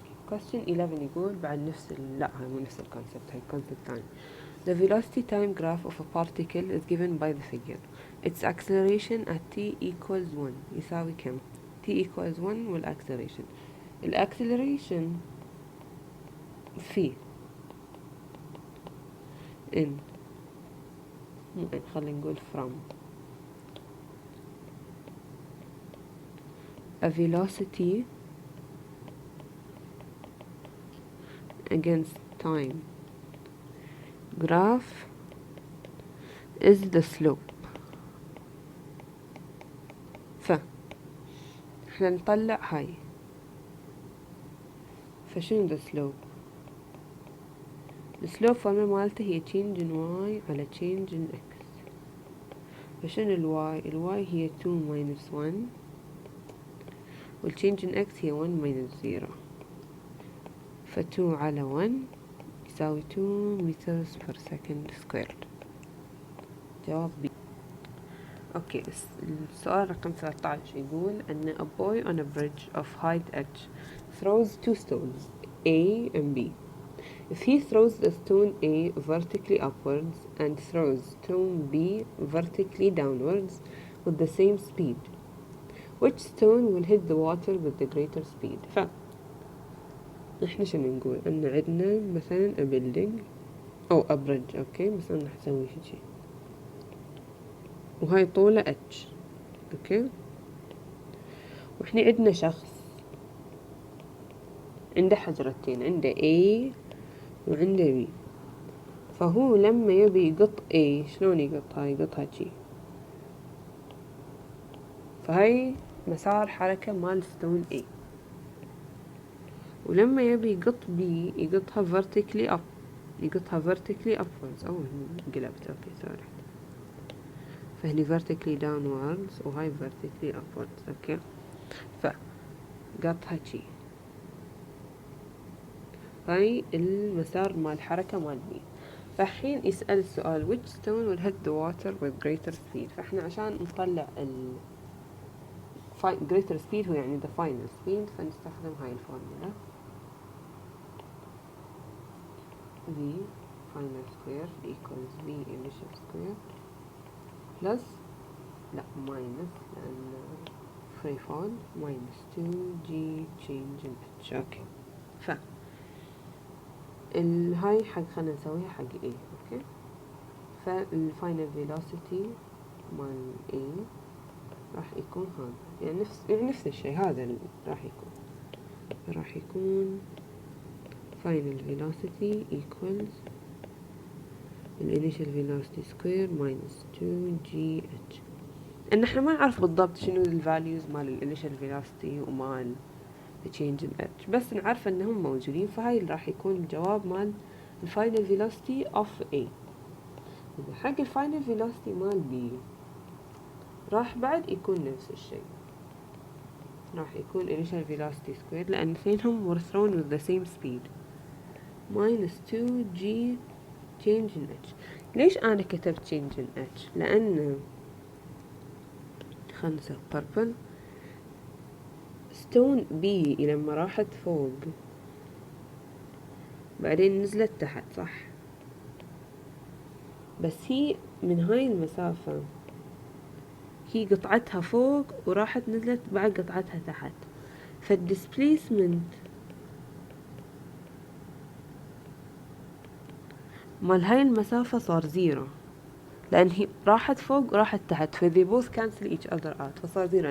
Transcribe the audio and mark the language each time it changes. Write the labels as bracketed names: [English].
[Arabic] question 11 يقول بعد نفس لا هاي مو نفس الكونسبت، هاي كونسبت ثاني. [English] The velocity time graph of a particle is given by the figure. Its acceleration at t equals 1 [Arabic] يساوي كم؟ [English] t equals 1 [Arabic] والacceleration. الacceleration في [English] in [Arabic] خلينا نقول [English] from a velocity against time graph is the slope. [Arabic] احنا نطلع هاي، فشنو [English] the slope؟ [Arabic] السلوب فورمولا مالته هي [English] change in y [Arabic] على [English] change in x. [Arabic] فشنو الواي هي [English] 2 minus 1 [Arabic] والchange in x هي [English] 1 minus 0. [Arabic] ف2 على 1 يساوي [English] 2 meters per second squared. [Arabic] جواب B. اوكي السؤال رقم 13 يقول أن [English] a boy on a bridge of height h throws 2 stones A and B. If he throws the stone A vertically upwards and throws stone B vertically downwards with the same speed, which stone will hit the water with the greater speed? [Arabic] احنا شنو نقول؟ ان عندنا مثلا [English] a building [Arabic] او [English] a bridge، [Arabic] اوكي بس انا راح اسوي شي وهاي طوله h، اوكي، واحنا عندنا شخص عنده حجرتين، عنده A وعنده B. فهو لما يبي يقط A شلون يقطها؟ يقطها شي. فهاي مسار حركة مال ستون A. ولما يبي يقط B يقطها [English] vertically up، [Arabic] يقطها [English] vertically upwards. [Arabic] قلبت اوكي سوري. فهني [English] vertically downwards [Arabic] وهاي [English] vertically upwards، [Arabic] اوكي. فقطها شي. هاي المسار مال الحركة مال B. فالحين يسأل السؤال [English] which stone will hit the water with greater speed. [Arabic] فاحنا عشان نطلع ال greater speed هو يعني [English] the final speed، [Arabic] فنستخدم هاي الفورمولا [English] V final square equals V initial square plus [Arabic] لا minus لأن [English] free fall minus 2G change in h. [Arabic] اوكي هاي حق خلنا نسويها حق A، اوكي. فالفاينل فيلوسيتي مال A راح يكون هذا، يعني نفس الشيء هذا راح يكون [English] final velocity equals [Arabic] الانيشال velocity square minus 2GH. ان احنا ما نعرف بالضبط شنو الفاليوز مال الانيشال velocity ومال change in h، بس نعرف انهم موجودين. فهاي اللي راح يكون الجواب مال الفاينل velocity of A. إذا حق الفاينل velocity مال B راح بعد يكون نفس الشيء، راح يكون [English] initial velocity squared [Arabic] لأن اثنينهم [English] were thrown with the same speed minus 2G change in h. [Arabic] ليش أنا كتبت [English] change in h؟ [Arabic] لأن خلنا نسوي purple ستون بي لما راحت فوق بعدين نزلت تحت، صح؟ بس هي من هاي المسافة هي قطعتها فوق وراحت نزلت بعد قطعتها تحت، فالديسبليسمنت مال هاي المسافة صار زيرو، لأن هي راحت فوق وراحت تحت، ف [English] they both cancel each other out، [Arabic] فصار زيرو.